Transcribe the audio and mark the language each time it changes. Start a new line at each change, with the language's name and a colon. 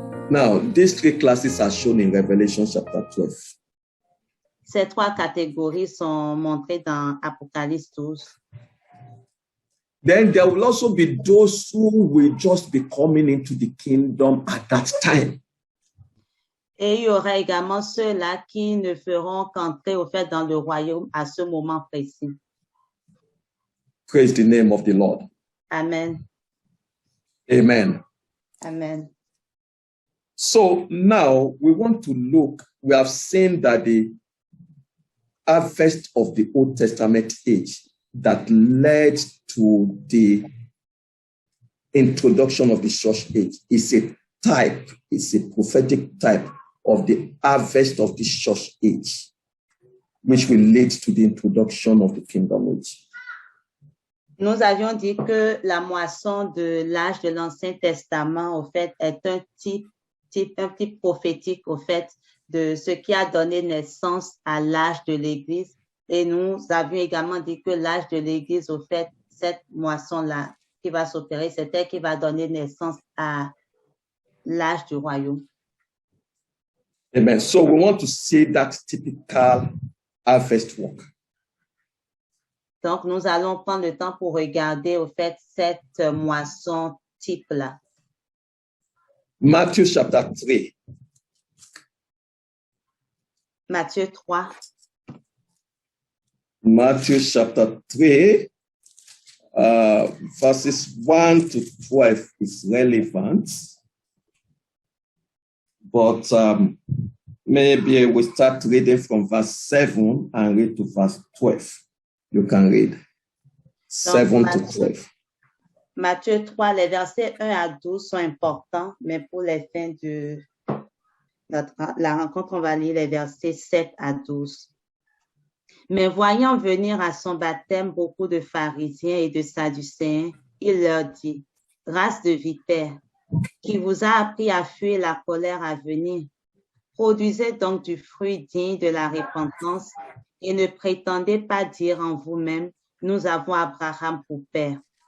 English: Now, these three classes are shown in Revelation chapter 12.
French: Ces trois catégories sont montrées dans Apocalypse 12.
English: Then there will also be those who will just be coming into the kingdom at that time.
French: Et il y aura également ceux-là qui ne feront qu'entrer au fait dans le royaume à ce moment précis.
English: Praise the name of the Lord. Amen. Amen. Amen. So now we want to look, we have seen that the harvest of the Old Testament age that led to the introduction of the church age is a type, it's a prophetic type of the harvest of the church age, which will lead to the introduction of the kingdom age.
French: Nous avions dit que la moisson de l'âge de l'Ancien Testament, au fait, est un type prophétique, au fait, de ce qui a donné naissance à l'âge de l'Église. Et nous avions également dit que l'âge de l'Église, au fait, cette moisson-là qui va s'opérer, c'est elle qui va donner naissance à l'âge du royaume. Amen.
English: So we want to see that typical harvest work.
French: Donc, nous allons prendre le temps pour regarder, au fait, cette moisson type-là.
English: Matthew chapter 3.
French: Matthieu 3.
English: Matthew chapter 3, verses 1 to 12 is relevant. But maybe we start reading from verse 7 and read to verse 12. You can read 7 to 12.
French: Matthieu 3, les versets 1 à 12 sont importants, mais pour les fins de la rencontre, on va lire les versets 7 à 12. Mais voyant venir à son baptême beaucoup de pharisiens et de sadducéens, il leur dit, « Race de vipères, qui vous a appris à fuir la colère à venir, produisez donc du fruit digne de la repentance et ne prétendez pas dire en vous-même, nous avons Abraham pour père.